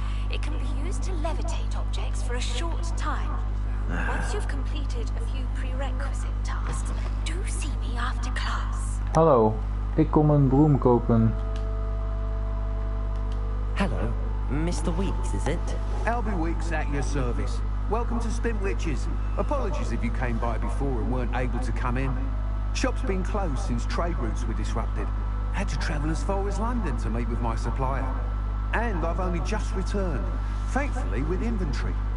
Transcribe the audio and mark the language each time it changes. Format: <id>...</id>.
<en>It can be used to levitate objects for a short time. Once you've completed a few prerequisite tasks, do see me after class.</en> <nl>Hallo, ik kom een broom kopen.</nl> <en>Hello, Mr. Weeks, is it? Albie Weeks at your service. Welcome to Spintwitches. Apologies if you came by before and weren't able to come in. Shop's been closed since trade routes were disrupted. Had to travel as far as London to meet with my supplier. And I've only just returned, thankfully with inventory.</en>